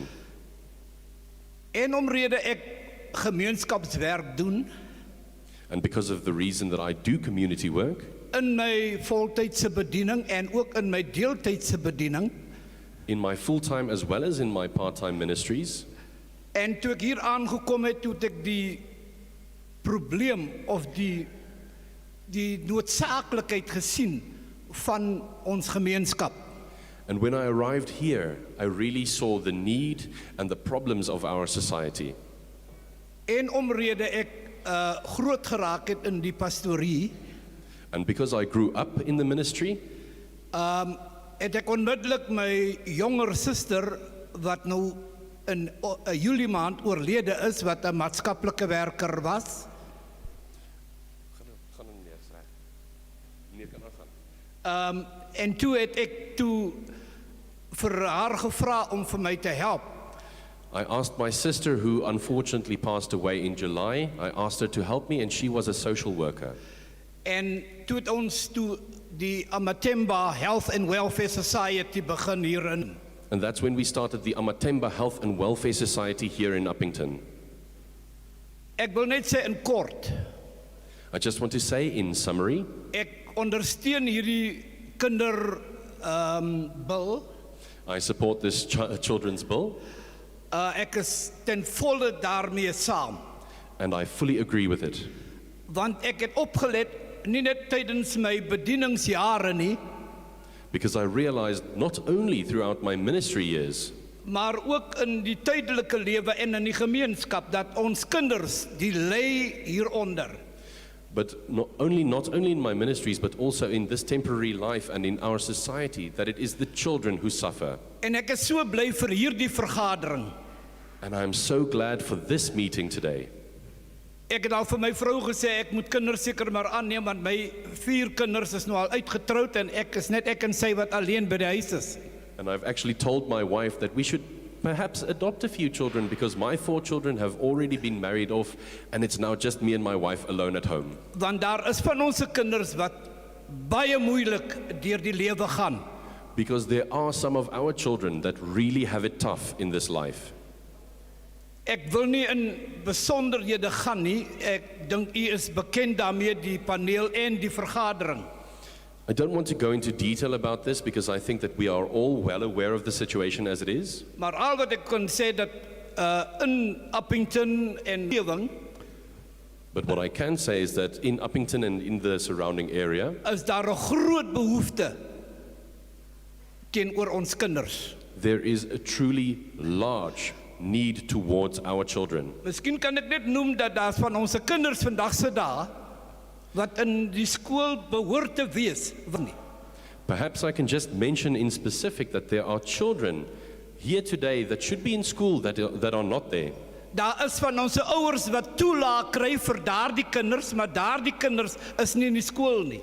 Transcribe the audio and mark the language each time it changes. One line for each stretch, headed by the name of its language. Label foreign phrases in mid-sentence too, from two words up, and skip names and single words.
Afrikaans: En omrede ek gemeenskapswerk doen,
English: And because of the reason that I do community work,
Afrikaans: in my voltydse bediening en ook in my deeltydse bediening,
English: in my full-time as well as in my part-time ministries,
Afrikaans: en toe ek hier aangekom het, toe het ek die probleem of die noodsaaklikheid gesien van ons gemeenskap.
English: and when I arrived here, I really saw the need and the problems of our society.
Afrikaans: En omrede ek groot geraak het in die pastorie,
English: And because I grew up in the ministry,
Afrikaans: het ek onmiddellik my jonger suster, wat nou in Julie maand oorlede is, wat 'n maatskaplike werker was, en toe het ek toe vir haar gevra om vir my te help.
English: I asked my sister, who unfortunately passed away in July, I asked her to help me, and she was a social worker.
Afrikaans: En toe het ons toe die Amatemba Health and Welfare Society begin hierin.
English: And that's when we started the Amatemba Health and Welfare Society here in Uppington.
Afrikaans: Ek wil net sê in kort,
English: I just want to say, in summary,
Afrikaans: ek ondersteun hierdie kinder bil.
English: I support this children's bill,
Afrikaans: Ek is ten volle daarmee saam,
English: and I fully agree with it.
Afrikaans: want ek het opgelet nie net tydens my bedieningsjare nie,
English: Because I realized not only throughout my ministry years,
Afrikaans: maar ook in die tydelike lewe en in die gemeenskap, dat ons kinders die ly hieronder.
English: but not only in my ministries, but also in this temporary life and in our society, that it is the children who suffer.
Afrikaans: En ek is so bly vir hierdie vergadering.
English: And I'm so glad for this meeting today.
Afrikaans: Ek het al vir my vrou gesê, ek moet kinders seker maar aanneem, want my 4 kinders is nou al uitgetroud, en ek is net ek en sy wat alleen by die huis is.
English: And I've actually told my wife that we should perhaps adopt a few children, because my 4 children have already been married off, and it's now just me and my wife alone at home.
Afrikaans: Want daar is van ons kinders wat baie moeilik deur die lewe gaan.
English: Because there are some of our children that really have it tough in this life.
Afrikaans: Ek wil nie in besonderhede gaan nie. Ek dink u is bekend daarmee, die paneel en die vergadering.
English: I don't want to go into detail about this because I think that we are all well aware of the situation as it is.
Afrikaans: Maar al wat ek kon sê dat in Uppington en omgewing
English: But what I can say is that in Uppington and in the surrounding area,
Afrikaans: is daar 'n groot behoefte teenoor ons kinders.
English: there is a truly large need towards our children.
Afrikaans: Miskien kan ek net noem dat daar's van ons kinders vandag se dae wat in die skool behoort te wees.
English: Perhaps I can just mention in specific that there are children here today that should be in school that are not there.
Afrikaans: Daar is van ons ouers wat toelaag kry vir daardie kinders, maar daardie kinders is nie in die skool nie.